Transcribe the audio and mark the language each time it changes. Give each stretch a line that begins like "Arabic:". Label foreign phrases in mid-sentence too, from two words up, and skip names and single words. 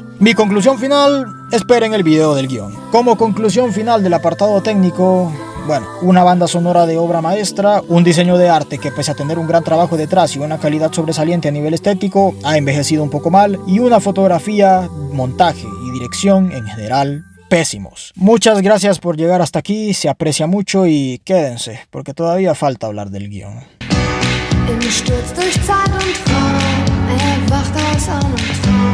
Spanish: Mi conclusión final, esperen el video del guión. Como conclusión final del apartado técnico, bueno, una banda sonora de obra maestra, un diseño de arte que pese a tener un gran trabajo detrás y una calidad sobresaliente a nivel estético, ha envejecido un poco mal, y una fotografía, montaje y dirección en general pésimos. Muchas gracias por llegar hasta aquí, se aprecia mucho y quédense, porque todavía falta hablar del guión.
German: Im Sturz durch Zeit und Raum, erwacht aus Arm und